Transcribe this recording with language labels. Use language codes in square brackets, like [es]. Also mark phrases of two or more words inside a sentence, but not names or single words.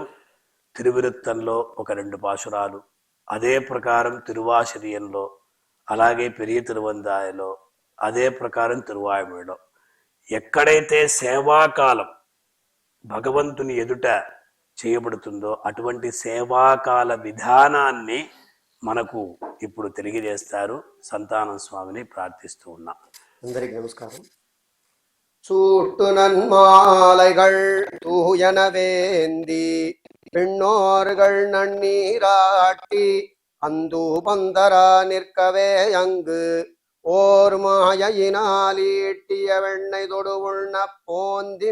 [te] తిరువిరుత్తంలో ఒక 2 పాశురాలు, అదే ప్రకారం తిరువాశిరియంలో, అలాగే పెరియ తిరువందాయలో, అదే ప్రకారం తిరువాయుమొழிలో ఎక్కడైతే సేవాకాలం భగవంతుని ఎదుట చేయబడుతుందో అటువంటి సేవాకాల విధానాన్ని మనకు ఇప్పుడు తెలియజేస్తారు. సంతానం స్వామిని ప్రార్థిస్తూ ఉన్నాం. అందరికి నమస్కారం. [ta] சூட்டு நன்மாலைகள் தூயனவேந்தி பெண்ணோர்கள் நன்னீராட்டி அந்து பந்தரா நிற்கவே அங்கு ஓர் மாயினால் ஈட்டிய வெண்ணை தொடு உண்ண போந்தி